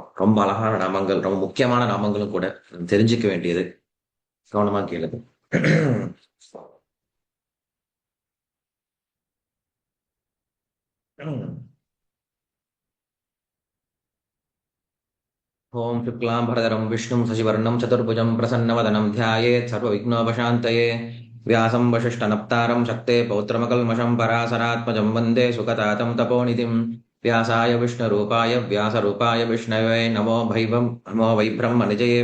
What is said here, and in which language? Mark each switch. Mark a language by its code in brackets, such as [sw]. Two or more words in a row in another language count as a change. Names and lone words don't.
[ta] ரொம்ப அழகான நாமங்கள், ரொம்ப முக்கியமான நாமங்களும் கூட. தெரிஞ்சுக்க வேண்டியது. கவனமா கேளுங்க. [sa] ஓம் शुक्लांबरधरं विष्णुं शशिवर्णं चतुर्भुजं प्रसन्नवदनं ध्यायेत् सर्वविघ्नोपशान्तये व्यासं वसिष्ठनप्तारं शक्ते पौत्रमकल्मषं पराशरात्मजं वन्दे सुखतातं तपोनिधिं व्यासाय विष्णुरूपाय व्यासरूपाय विष्णवे नमो वै ब्रह्मनिजये